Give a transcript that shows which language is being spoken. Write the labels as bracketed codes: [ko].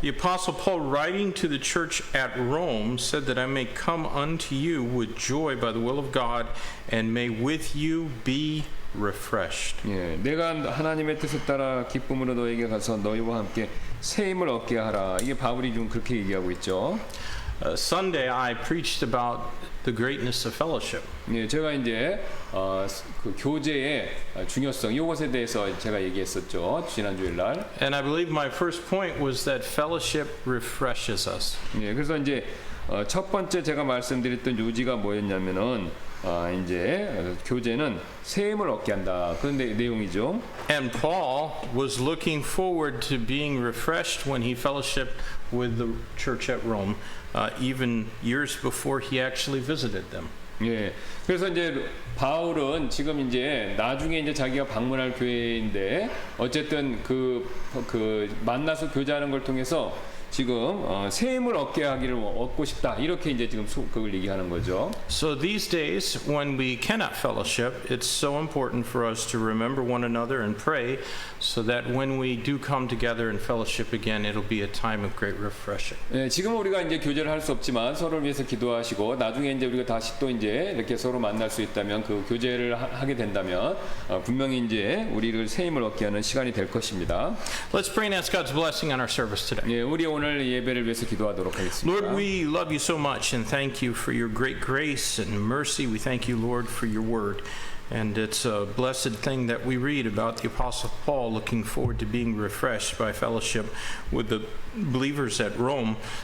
[en] The Apostle Paul, writing to the church at Rome, said that I may come unto you with joy by the will of God, and may with you be refreshed. [ko] 예, 내가 하나님의 뜻에 따라 기쁨으로 너에게 가서 너희와 함께 새 힘을 얻게 하라. 이게 바울이 좀 그렇게 얘기하고 있죠. [en] Sunday I preached about the greatness of fellowship. [ko] 예, 제가 이제 그 교제의 중요성 이것에 대해서 제가 얘기했었죠. 지난 주일 날. [en] And I believe my first point was that fellowship refreshes us. [ko] 예, 그래서 이제 첫 번째 제가 말씀드렸던 요지가 뭐였냐면은 이제 교제는 새 힘을 얻게 한다. 그런 내용이죠. [en] And Paul was looking forward to being refreshed when he fellowshiped with the church at Rome, even years before he actually visited them. [ko] 예. 그래서 이제 바울은 지금 이제 나중에 이제 자기가 방문할 교회인데 어쨌든 그 만나서 교제하는 걸 통해서 지금 새 힘을 얻고 싶다 이렇게 이제 지금 그걸 얘기하는 거죠. [en] So these days, when we cannot fellowship, it's so important for us to remember one another and pray, so that when we do come together in fellowship again, it'll be a time of great refreshing. [ko] 예, 지금 우리가 이제 교제를 할 수 없지만 서로를 위해서 기도하시고 나중에 이제 우리가 다시 또 이제 이렇게 서로 만날 수 있다면 그 교제를 하게 된다면 분명히 이제 우리를 새 힘을 얻게 하는 시간이 될 것입니다. [en] Let's pray and ask God's blessing on our service today. [ko] 예, 우리 오늘 예배를 위해서 기도하도록 하겠습니다. [en] Lord, we love you so much and thank you for your great grace and mercy. We thank you, Lord, for your word. And it's a blessed thing that we read about the Apostle Paul looking forward to being refreshed by fellowship with the believers at Rome.